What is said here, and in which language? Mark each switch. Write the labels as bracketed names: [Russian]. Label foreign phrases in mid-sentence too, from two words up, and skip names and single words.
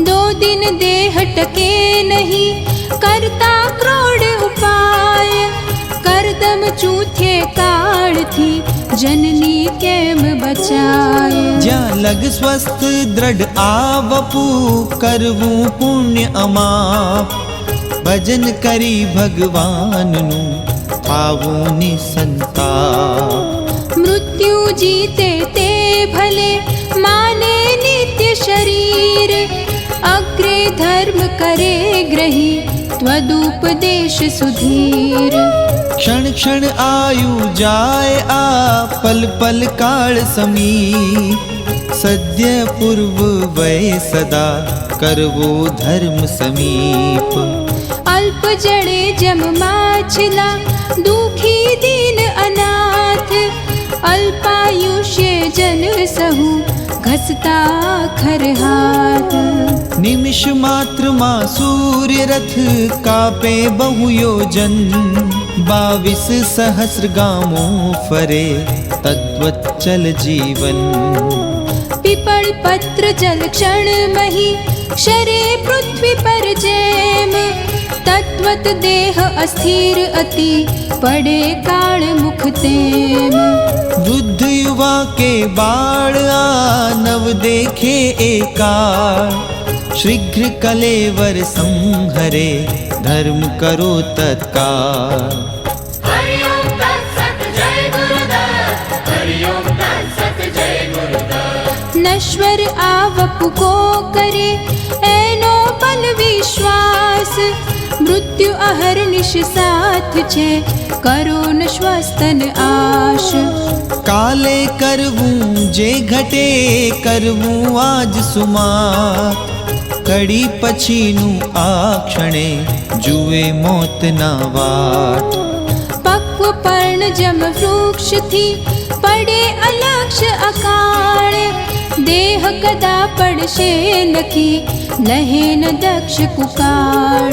[Gujarati] દો દિન દેહ ટકે નહીં કરતા ક્રોડ ઉપાય, કરદમ ચૂથે કાળ થી જનની કેમ બચાએ। જ્યાં લગ સ્વસ્થ દૃઢ આવપુ કરવું પુણ્ય અમાપ, ભજન કરી ભગવાન નુ થાવું નિસંતાપ। મૃત્યુ જીતે તે ભલે માને નિત્ય શરીર, અગ્રે ધર્મ કરે ગ્રહી ત્વદુપદેશ સુધીર। ક્ષણ ક્ષણ આયુ જાય આ પળ પળ કાળ સમી, સદ્ય પૂર્વ વૈ સદા કરવો ધર્મ સમીપ। અલ્પ જળે જમ માછલાં દુખી દીન અનાથ, અલ્પાયુષ્ય જન સહુ ઘસતા ખર હાથ। નિમિષ માત્ર માં સૂર્ય રથ કાપે બહુ યોજન, 22 સહસ્ર ગામો ફરે તદ્વત ચલ જીવન। પીપળ પત્ર જળ ક્ષણ મહી ક્ષરે પૃથ્વી પર જેમ, તદ્વત દેહ અસ્થિર અતિ પડે કાળ મુખ તેમ। વૃદ્ધ યુવા કે બાળ આ નવ દેખે એકાળ, શીઘ્ર કલેવર સંહરે ધર્મ કરો તત્કાળ। [Sanskrit] हरि ओम तत्सत् जय गुरुदत्त, हरि ओम तत्सत् जय गुरुदत्त। [Gujarati] નશ્વર આવપુ કો કરે એનો બળ વિશ્વાસ, મૃત્યુ અહર્નિશ સાથ છે કરો ન શ્વસ્તન આશ। કાલે કરવું જે ઘટે કરવું આજ સુમાત, ઘડી પછીનું આ ક્ષણે જુએ મોત ના વાટ। પક્વ પર્ણ જમ વૃક્ષ થી પડે અલક્ષ્ય અકાળ, દેહ કદા પડશે નખી લહે ન દક્ષ કુકાળ।